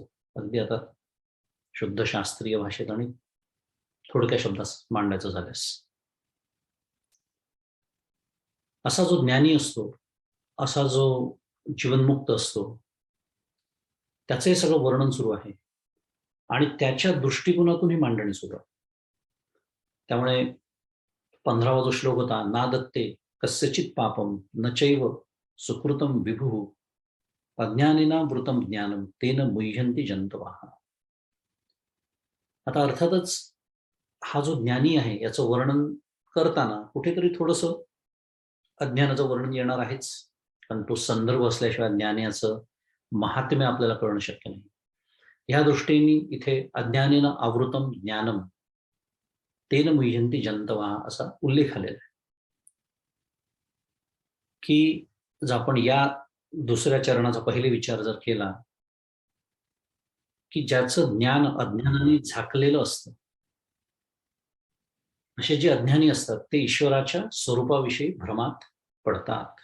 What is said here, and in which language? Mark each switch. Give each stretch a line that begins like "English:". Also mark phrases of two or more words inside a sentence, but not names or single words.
Marathi: अगदी आता शुद्ध शास्त्रीय भाषेत आणि थोडक्या शब्दात मांडायचं झाल्यास, असा जो ज्ञानी असतो, असा जो जीवनमुक्त असतो, त्याचे सगळं वर्णन सुरू आहे आणि त्याच्या दृष्टिकोनातून ही मांडणी सुरू आहे. त्यामुळे 15वा जो श्लोक होता,
Sanskrit: ना दत्ते कस्यचित पापम न चैव सुकृतम विभू अज्ञानिना वृतम ज्ञानम तेन मुह्यन्ति जंतवाः.
Marathi: आता अर्थातच हा जो ज्ञानी आहे याचं वर्णन करताना कुठेतरी थोडंसं अज्ञानाचं वर्णन येणार आहेच, कारण तो संदर्भ असल्याशिवाय ज्ञानाचं महात्म्य आपल्याला कळणं शक्य नाही. ह्या दृष्टीने इथे
Sanskrit: अज्ञानेन आवृतम ज्ञानम तेन मुह्यन्ति जंतवाः
Marathi: असा उल्लेख आलेला आहे, की जर आपण या दुसऱ्या चरणाचा पहिले विचार जर केला, की ज्याचं ज्ञान अज्ञानाने झाकलेलं असतं, असे जे अज्ञानी असतात ते ईश्वराच्या स्वरूपाविषयी भ्रमात पडतात.